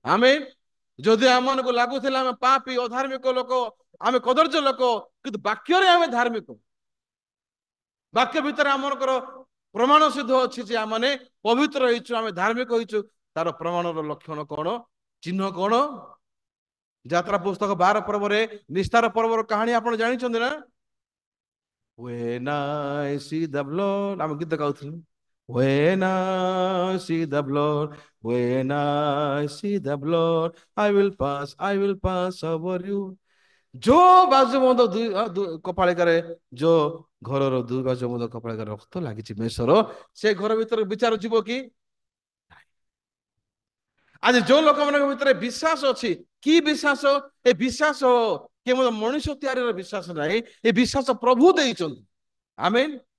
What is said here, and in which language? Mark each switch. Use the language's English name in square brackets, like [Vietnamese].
[Odia] ଆମେ ଯଦି ଆମମାନଙ୍କୁ ଲାଗୁଥିଲା ଆମେ ପାପୀ ଅଧାର୍ମିକ ଲୋକ, ଆମେ କଦର୍ଯ୍ୟ ଲୋକ, କିନ୍ତୁ ବାକ୍ୟରେ ଆମେ ଧାର୍ମିକ। ବାକ୍ୟ ଭିତରେ ଆମଙ୍କର ପ୍ରମାଣ ସିଦ୍ଧ ଅଛି ଯେ ଆମେ ପବିତ୍ର ହେଇଛୁ, ଆମେ ଧାର୍ମିକ ହେଇଛୁ। ତାର ପ୍ରମାଣର ଲକ୍ଷଣ କଣ? ଚିହ୍ନ କଣ? ଯାତ୍ରା ପୁସ୍ତକ 12 ପର୍ବରେ ନିସ୍ତାର ପର୍ବର କାହାଣୀ ଆପଣ ଜାଣିଛନ୍ତି ନା? [English] When I see the blood, [Odia] ଆମେ ଗୀତ ଗାଉଥିଲୁ। [English] When I see the blood, when I see the blood, I will pass over you. [Odia] ଯୋଉ ବାଜୁ ବନ୍ଧ କପାଳିକାରେ, ଯୋଉ ଘରର ଦୁଇ ବାଜୁ ବନ୍ଧ କପାଳିକାରେ ରକ୍ତ ଲାଗିଛି ମେଷର, ସେ ଘର ଭିତରେ ବିଚାର ଯିବ କି? ଆଜି ଯୋଉ ଲୋକମାନଙ୍କ ଭିତରେ ବିଶ୍ୱାସ ଅଛି, କି ବିଶ୍ୱାସ? ଏ ବିଶ୍ୱାସ କେବଳ ମଣିଷ ତିଆରିର ବିଶ୍ୱାସ ନାହିଁ, ଏ ବିଶ୍ୱାସ ପ୍ରଭୁ ଦେଇଛନ୍ତି। ଆମେନ୍।